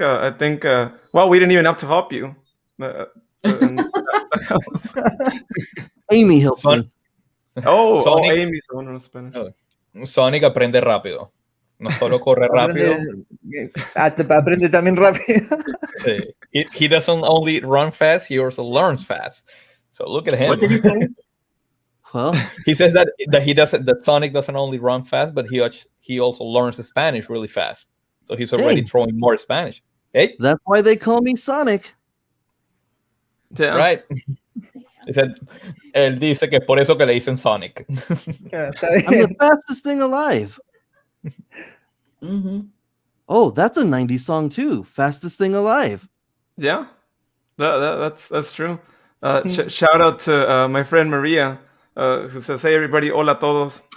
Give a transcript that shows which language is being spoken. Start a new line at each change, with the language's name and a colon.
English: I think, we didn't even have to help you. Amy helped me. Sonic, Amy's the one who's Spanish.
Spanish: Sonic aprende rápido. No solo corre rápido. Aprende también rápido. Sí.
English: He doesn't only run fast, he also learns fast. So look at him. What did he say? Well, he says that Sonic doesn't only run fast, but he also learns Spanish really fast. So he's already throwing more Spanish. Hey, that's why they call me Sonic. Yeah. Right.
Spanish: Él dice que es por eso que le dicen Sonic.
English: I'm the fastest thing alive. Mm-hmm. Oh, that's a 90s song too. Fastest thing alive. Yeah, that's true. Shout out to my friend Maria, who says, "Hey everybody,
Spanish: hola todos."